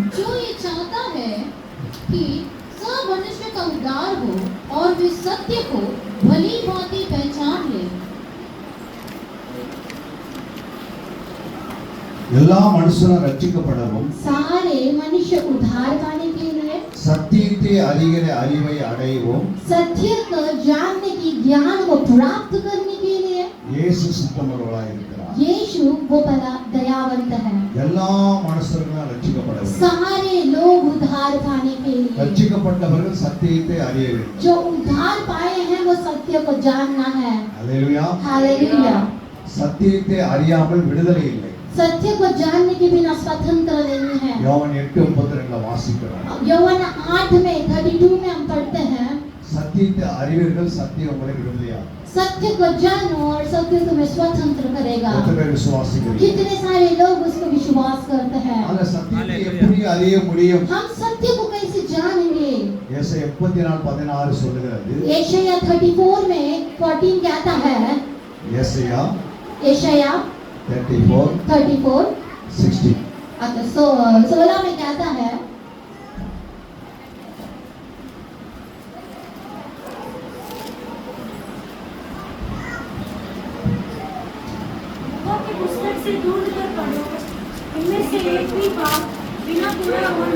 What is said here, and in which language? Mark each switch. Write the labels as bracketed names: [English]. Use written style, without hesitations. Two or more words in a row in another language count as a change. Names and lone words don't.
[Hindi] जो ये चाहता है कि सब मनुष्य का उद्धार हो और वे सत्य को भली भांति पहचान ले। [Tamil] எல்லா மனுஷரும் ரட்சிக்கப்படவும் [Hindi] सारे मनुष्य उद्धार पाने के लिए [Tamil] சத்தியத்தை அறிகிற அறிவை அடையவும் [Hindi] सत्य को जानने की ज्ञान को प्राप्त करने के लिए [Tamil] இயேசு சுத்தமுள்ளவராய் இருக்கிறார். [Hindi] यीशु वो बड़ा दयावंत है. [Tamil] எல்லா மனுஷர்களும் ரட்சிக்கப்பட வேண்டும். [Hindi] सारे लोग उद्धार पाने के लिए, [Tamil] ரட்சிக்கப்பட்டவர்கள் சத்தியத்தை அறிய வேண்டும். [Hindi] जो उद्धार पाए हैं वो सत्य को जानना है. [Tamil] அல்லேலூயா. [Hindi] हालेलुया. [Tamil] சத்தியத்தை அறியாமல் விடுதலை இல்லை. [Hindi] सत्य को जानने के बिना स्वतंत्र नहीं है. [Tamil] யோவான் 8:32 வாசிக்கிறோம். [Hindi] यौवन 8 में 32 में हम पढ़ते हैं, [Tamil] சத்தியத்தை அறிவீர்கள், சத்தியம் உங்களை விடுதலையாக்கும். [Hindi] सत्य को जानो और सत्य तुम्हें स्वतंत्र करेगा. [Tamil] எத்தனை பேர் விசுவாசிக்கிறீங்க? [Hindi] कितने सारे लोग उसको विश्वास करते हैं. [Tamil] அந்த சத்தியத்தை எப்படி அறிய முடியும்? [Hindi] हम सत्य को कैसे जानेंगे? [Tamil] ஏசாயா 34:16 சொல்லுகிறது. [Hindi] यशाया 34 में 14 कहता है, [Tamil] ஏசாயா [Hindi] यशाया 34:16 अच्छा 16 में कहता है, की पुस्तक से ढूंढ कर पढ़ो, इनमें से एक भी बात बिना पूरा हुआ